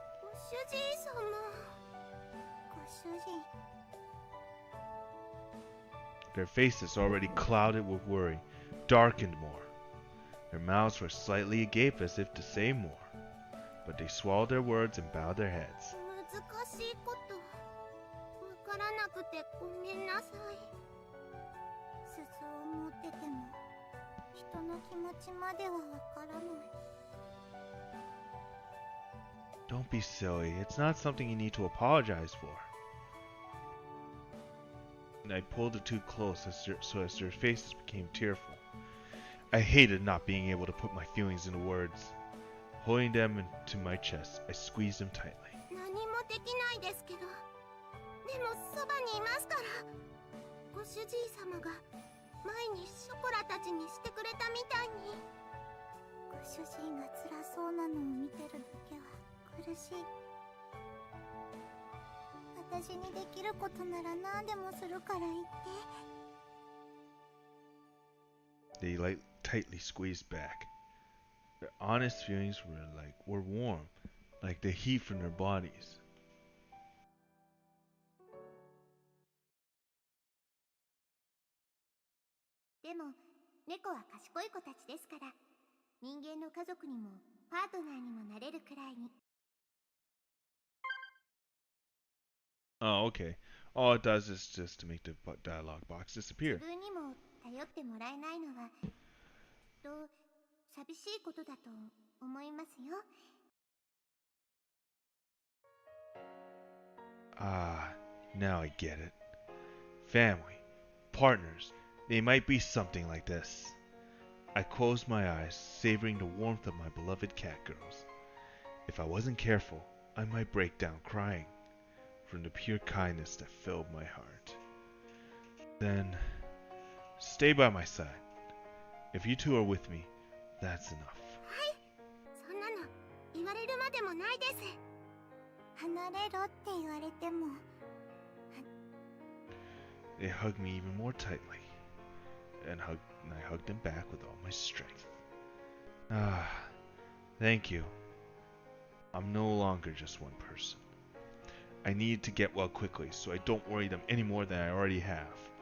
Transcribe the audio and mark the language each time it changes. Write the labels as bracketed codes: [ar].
[ja] ご主人様。ご主人。 [en] Their faces already clouded with worry, darkened more. Their mouths were slightly agape as if to say more, but they swallowed their words and bowed their heads. [ja] 難しいことわからなくてごめんなさい。鈴を持ってても人の気持ちまではわからない。 [en] Don't be silly. It's not something you need to apologize for. And I pulled the two close so as their faces became tearful. I hated not being able to put my feelings into words. Holding them into my chest, I squeezed them tightly. [ja] 何もできないですけど、でもそばにいますから。ご主人様が前にショコラたちにしてくれたみたいに。ご主人が辛そうなのを見てるだけは苦しい。私にできることなら何でもするから言って。 [en] They tightly squeezed back. Their honest feelings were warm, like the heat from their bodies. [ja] でも猫は賢い子たちですから、人間の家族にもパートナーにもなれるくらいに。 [en] Oh, okay. All it does is just to make the dialogue box disappear. [ja] 自分にも頼ってもらえないのはきっと寂しいことだと思いますよ。 [en] Ah, now I get it. Family, partners, they might be something like this. I closed my eyes, savoring the warmth of my beloved cat girls. If I wasn't careful, I might break down crying from the pure kindness that filled my heart. Then, stay by my side. If you two are with me, that's enough. [ja] はい、そんなの言われるまでもないです。離れろって言われても。 [en] They hugged me even more tightly, and I hugged them back with all my strength. Ah, thank you. I'm no longer just one person. I need to get well quickly so I don't worry them any more than I already have.